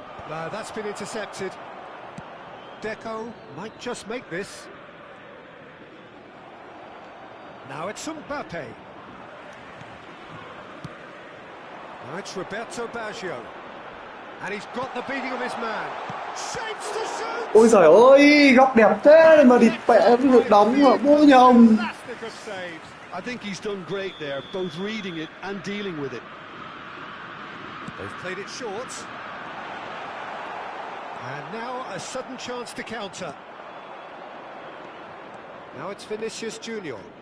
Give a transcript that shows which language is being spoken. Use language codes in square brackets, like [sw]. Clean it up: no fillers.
[en] No, that's been intercepted. Deco might just make this. Now it's Mbappe. Now it's Roberto Baggio. And he's got the beating of his man. Shapes to shoot! [vi] Ôi giời ơi, góc đẹp thế mà địt bẹ được đóng mà bố nhầm. [en] I think he's done great there, both reading it and dealing with it. They've played it short. And now a sudden chance to counter. Now it's Vinicius Junior.